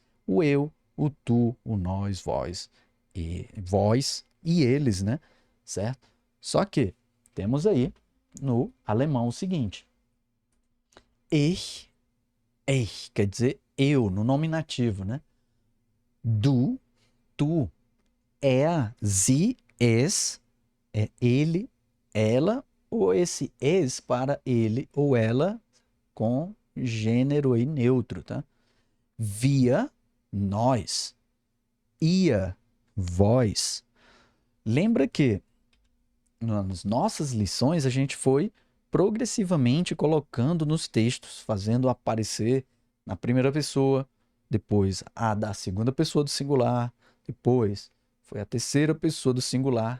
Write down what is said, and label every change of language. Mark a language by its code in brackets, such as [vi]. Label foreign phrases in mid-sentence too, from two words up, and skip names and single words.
[pt] O eu, o tu, o nós, vós e eles, né? Certo? Só que temos aí no alemão o seguinte. Ich quer dizer eu, no nominativo, né? [de] Du, tu, sie, es, [pt] é ele, ela, ou esse es para ele ou ela com gênero aí neutro, tá? Wir, nós. Ihr, vós. Lembra que nas nossas lições a gente foi progressivamente colocando nos textos, fazendo aparecer na primeira pessoa, depois a da segunda pessoa do singular, depois foi a terceira pessoa do singular.